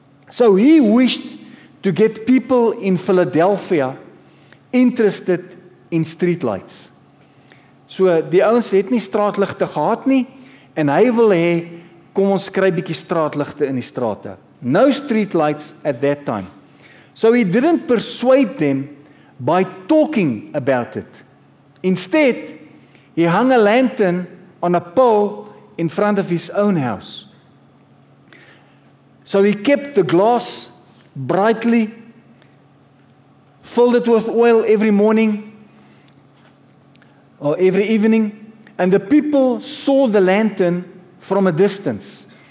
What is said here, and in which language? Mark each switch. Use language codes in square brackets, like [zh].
[en] So he wished to get people in Philadelphia interested in streetlights. [af] So die ouens het nie straatligte gehad nie en hy wil hê kom ons kry bietjie straatligte in die strate. [en] No streetlights at that time. So he didn't persuade them by talking about it. Instead, he hung a lantern on a pole in front of his own house. So he kept the glass brightly, filled it with oil every morning or every evening, and the people saw the lantern from a distance.